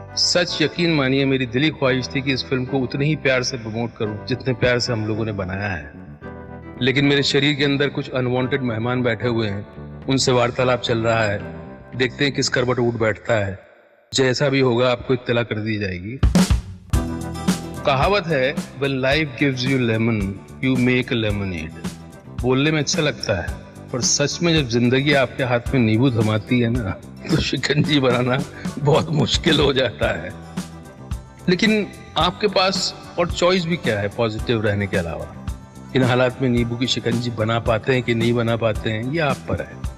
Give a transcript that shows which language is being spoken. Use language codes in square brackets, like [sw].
[hi] सच यकीन मानिए, मेरी दिली ख्वाहिश थी कि इस फिल्म को उतने ही प्यार से प्रमोट करूं जितने प्यार से हम लोगों ने बनाया है। लेकिन मेरे शरीर के अंदर कुछ अनवांटेड मेहमान बैठे हुए हैं, उनसे वार्तालाप चल रहा है। देखते हैं किस करवट उठ बैठता है। जैसा भी होगा आपको इत्तला कर दी जाएगी। कहावत है, [en] when life gives you lemon, you make a lemonade। [hi] बोलने में अच्छा लगता है, पर सच में जब जिंदगी आपके हाथ में नींबू थमाती है ना, तो शिकंजी बनाना बहुत मुश्किल हो जाता है। लेकिन आपके पास और चॉइस भी क्या है पॉजिटिव रहने के अलावा। इन हालात में नींबू की शिकंजी बना पाते हैं कि नहीं बना पाते हैं, ये आप पर है।